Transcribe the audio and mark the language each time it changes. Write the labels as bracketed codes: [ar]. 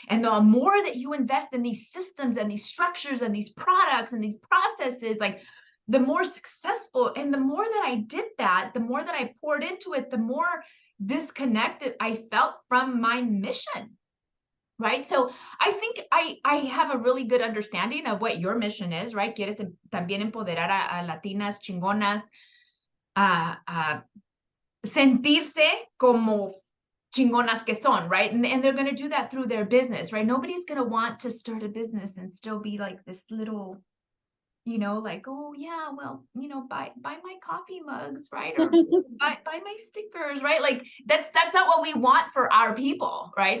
[en] And the more that you invest in these systems and these structures and these products and these processes, like, the more successful. And the more that I did that, the more that I poured into it, the more disconnected I felt from my mission. Right. So I think I have a really good understanding of what your mission is, right? [es] Quieres también empoderar a latinas chingonas a sentirse como chingonas que son, right? [en] And they're going to do that through their business, right? Nobody's going to want to start a business and still be like this little, like, oh yeah, well, buy my coffee mugs, right? Or buy my stickers, right? Like that's not what we want for our people, right?